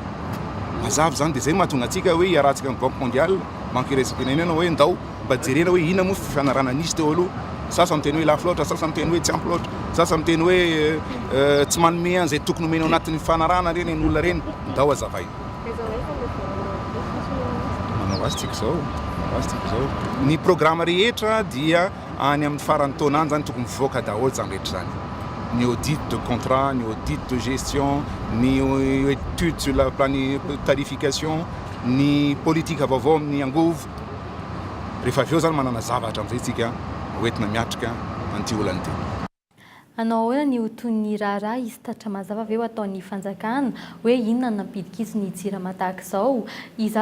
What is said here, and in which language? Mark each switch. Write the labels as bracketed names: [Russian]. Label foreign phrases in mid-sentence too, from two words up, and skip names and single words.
[Malagasy] Mazava zany dia zay mahatonga antsika hoe hiarahantsika amin'ny Banque mondiale, Banque irasam-pirenena hoe ndao mba jerena hoe ina moa fifanarana nisy teo aloha sasa miteny hoe lafy loatra sasa miteny hoe tsy ampy loatra sasa miteny hoe tsy manome an'izay tokony omena ao anatin'ny fanarana reny ny olona reny ndao azavaina manao azy tsika zao ny programme rehetra dia any amin'ny farany taona any zany tokony mivoaka daholo zany rehetra zany ny [French] audit de contrat [Malagasy] ny [French] audit de gestion [Malagasy] ny [French] étude sur la planification [Malagasy] ny politique vaovao amin'ny angovo rehefa avy eo zany manana zavatra amin'izay tsika hoentina miatrika anty olany ty anao ahoana ny otony raharaha izy tatra mazava avy eo ataon'ny fanjakana hoe inona nampidik'izy ny jirama tahaka izao izy